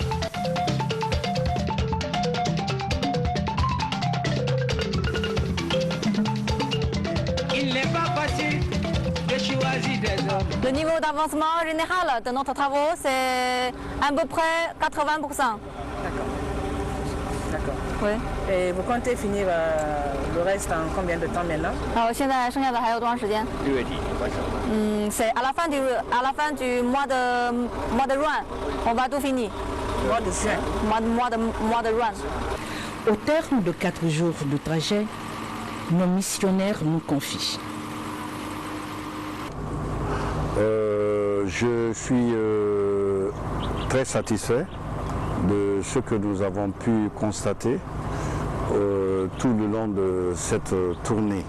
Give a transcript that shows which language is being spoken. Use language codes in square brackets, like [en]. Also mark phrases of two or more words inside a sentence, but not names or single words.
[fr] Il n'est pas facile de choisir des hommes. Le niveau d'avancement général de notre travaux, c'est à peu près 80%. D'accord. Oui. Et vous comptez finir le reste en combien de temps maintenant? [zh] 现在剩下的还有多长时间？6 月底， [fr] c'est à la fin du mois de juin, on va tout finir. Mois de juin. Mois de juin. Au terme de 4 jours de trajet, nos missionnaires nous confient. Je suis très satisfait de ce que nous avons pu constater tout le long de cette tournée.